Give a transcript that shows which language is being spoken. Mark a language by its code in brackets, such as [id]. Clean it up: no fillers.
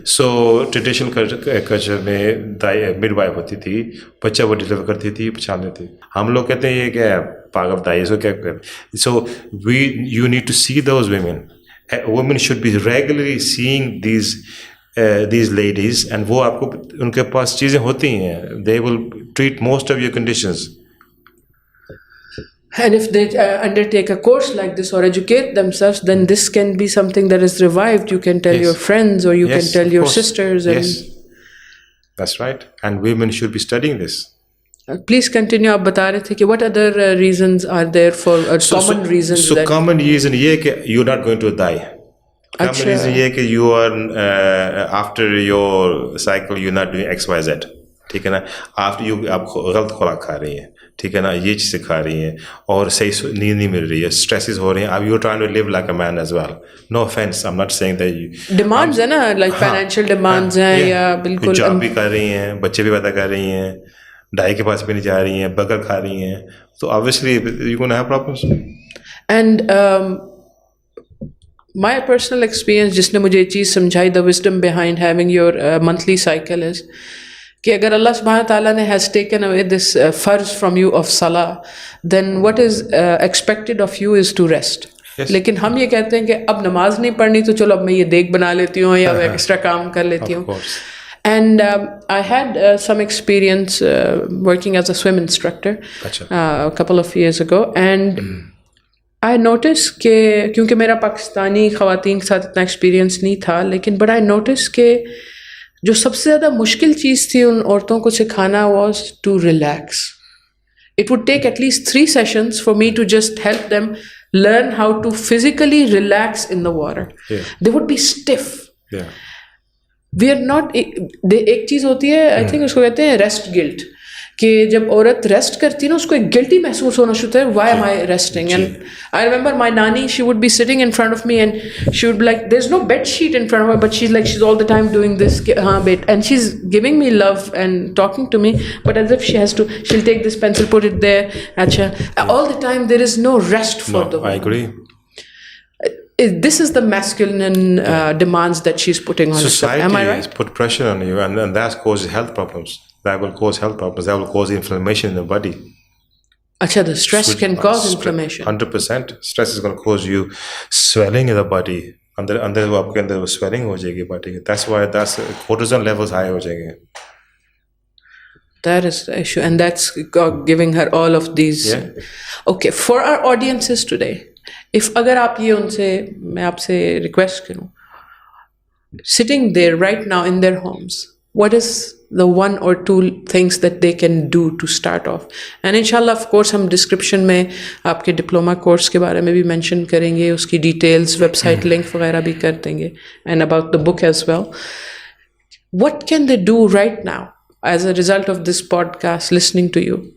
[ur] So traditional culture میں midwife ہوتی تھی، بچہ وہ ڈلیور کرتی تھی، پہچان لیتی. ہم لوگ کہتے ہیں یہ کیا ہے پاگل دائی، سو کیا. [en] So you need to see those women. Women should be regularly seeing these ladies, and [ur] وہ آپ کو ان کے پاس چیزیں ہوتی ہیں. [en] They will treat most of your conditions. And if they undertake a course like this or educate themselves, then this can be something that is revived. You can tell your friends, or you can tell your sisters. Yes, that's right. And women should be studying this. Please continue. [ur] آپ بتا رہے تھے کہ [en] what other reasons are there for common reasons? So common reason یہ کہ you're not going to die. Common reason یہ کہ you are after your cycle you're not doing XYZ. [ur] ٹھیک ہے نا. after آپ غلط خوراک کھا رہی ہیں، ٹھیک ہے نا، یہ چیزیں کھا رہی ہیں، اور صحیح نیند نہیں مل رہی ہے، اسٹریسز ہو رہے ہیں. [en] اب you trying to live like a man as well. No offence, I am not saying that [ur] demands ہیں نا، لائک فائنینشیل ڈیمانڈز ہیں، یا بالکل جاب بھی کر رہی ہیں، بچے بھی پیدا کر رہی ہیں، ڈائی کے پاس بھی نہیں جا رہی ہیں، برگر کھا رہی ہیں، تو [en] obviously you're going to have problems. And my personal experience [ur] جس نے مجھے یہ چیز سمجھائی، [en] the wisdom behind having your monthly cycle is [ur] کہ اگر اللہ سبحانہ تعالیٰ نے [en] has taken away this فرض from you of salah, then what is expected of you is to rest. [ur] لیکن ہم یہ کہتے ہیں کہ اب نماز نہیں پڑھنی تو چلو اب میں یہ دیگ بنا لیتی ہوں یا ایکسٹرا کام کر لیتی ہوں. [en] And I had some experience working as a swim instructor a couple of years ago, and I noticed [ur] کہ کیونکہ میرا پاکستانی خواتین کے ساتھ اتنا ایکسپیرینس نہیں تھا، لیکن [en] but I noticed [ur] کہ جو سب سے زیادہ مشکل چیز تھی ان عورتوں کو سکھانا [en] was to relax. It would take at least 3 sessions for me to just help them learn how to physically relax in the water. They would be stiff. We are not. [ur] ایک چیز ہوتی ہے، I think اس کو کہتے ہیں rest guilt، کہ جب عورت ریسٹ کرتی ہے نا اس کو ایک گلٹی محسوس ہونا شروع ہوتا ہے، [en] Why am I resting. And I remember my nani, she would be sitting in front of me and she would be like there is no bed sheet in front of me but she is like she is all the time doing this [ur] کہ ہاں bat, [en] And she is giving me love and talking to me but as if she has to she will take this pencil put it there. اچھا، all the time there is no rest for the. I agree. This is the masculine demands that she's putting on herself. Am I right? Society has put pressure on you, and that causes health problems. That will cause health problems. That will cause inflammation in the body. Acha, the stress can cause inflammation. 100%. Stress is going to cause you swelling in the body. [ur] Andar wo aapke andar swelling ho jayegi body. [en] That's why cortisol levels high [ur] ho jayenge. [en] That is the issue, and that's giving her all of these. Yeah. Okay, for our audiences today, if [ur] agar aap ye unse, main aap se request karun, [en] sitting there right now in their homes, what is the 1 or 2 things that they can do to start off. [ur] And inshallah of course ہم description میں آپ کے diploma course کے بارے میں بھی mention کریں گے, اس کی ڈیٹیلز, ویب سائٹ لنک وغیرہ بھی کر دیں گے, [en] and about the book as well. What can they do right now as a result of this podcast, listening to you?